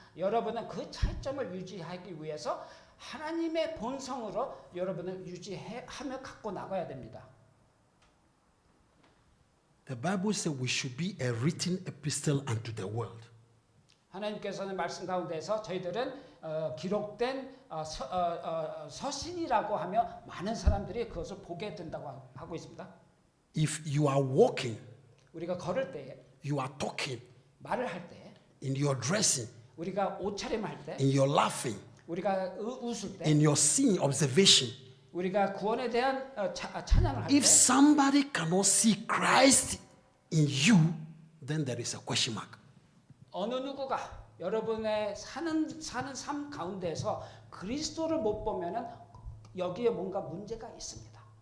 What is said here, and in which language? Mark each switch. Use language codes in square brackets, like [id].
[ko] 여러분은 그 차이점을 유지하기 위해서 하나님의 본성으로 여러분을 유지하며 갖고 나가야 됩니다. [en] The Bible says we should be a written epistle unto the world. [ko] 하나님께서는 말씀 가운데서 저희들은 기록된 서신이라고 하며 많은 사람들이 그것을 보게 된다고 하고 있습니다. [en] If you are walking, [ko] 우리가 걸을 때에, [en] you are talking, [ko] 말을 할 때, [en] in your dressing, [ko] 우리가 옷차림할 때, [en] in your laughing, [ko] 우리가 웃을 때, [en] in your seeing observation. [ko] 우리가 구원에 대한 찬양을 할 때, [en] If somebody cannot see Christ in you, then there is a question mark. [ko] 어느 누구가 여러분의 사는 삶 가운데서 그리스도를 못 보면은 여기에 뭔가 문제가 있습니다.